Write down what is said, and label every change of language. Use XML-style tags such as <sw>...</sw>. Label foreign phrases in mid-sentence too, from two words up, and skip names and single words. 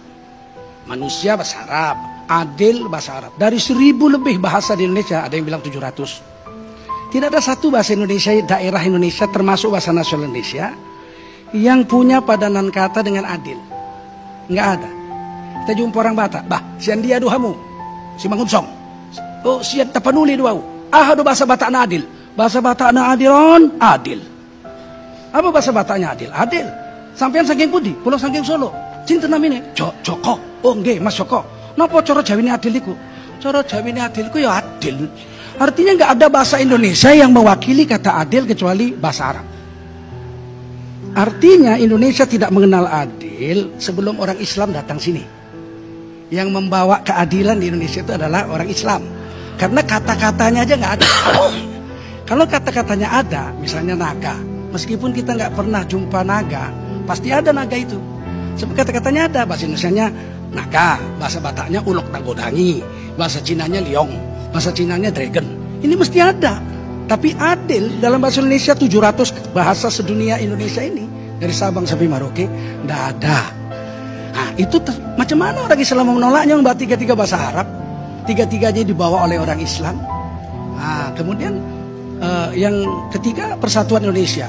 <id>Manusia bahasa Arab, adil bahasa Arab. Dari 1000 lebih bahasa di Indonesia, ada yang bilang 700. Tidak ada satu bahasa Indonesia, daerah Indonesia termasuk bahasa nasional Indonesia yang punya padanan kata dengan adil. Enggak ada. Kita jumpa orang Batak, bah,</id> <bbc>sian dia duhamu,</bbc> <id>si mangunsong.</id> <bbc>Oh, sian tapanuli duau.</bbc> <id>Ah, ada bahasa Batak na adil. Bahasa Batak na adilon, adil. Apa bahasa Bataknya adil? Adil.</id> <jv>Sampean saking pudi, pulau saking Solo.</jv> <id>Cinta namanya Joko. Oh, nggih, Mas Joko.</id> <jv>Napa cara Jawine adil iku? Cara Jawine adil iku ya adil.</jv> <id>Artinya nggak ada bahasa Indonesia yang mewakili kata adil kecuali bahasa Arab. Artinya Indonesia tidak mengenal adil sebelum orang Islam datang sini. Yang membawa keadilan di Indonesia itu adalah orang Islam. Karena kata-katanya aja nggak ada. Kalau kata-katanya ada, misalnya naga. Meskipun kita nggak pernah jumpa naga, pasti ada naga itu. Sebab kata-katanya ada. Bahasa Indonesianya naga, bahasa Bataknya</id> <bbc>ulok nagodangi,</bbc> <id>bahasa Cinanya liong, bahasa Cinanya dragon. Ini mesti ada. Tapi adil dalam bahasa Indonesia 700 bahasa sedunia Indonesia ini, dari Sabang sampai Merauke, tidak ada. Nah, itu macam mana orang Islam mau menolaknya membawa tiga-tiga bahasa Arab? Tiga-tiganya dibawa oleh orang Islam. Nah, kemudian yang ketiga, persatuan Indonesia.</id>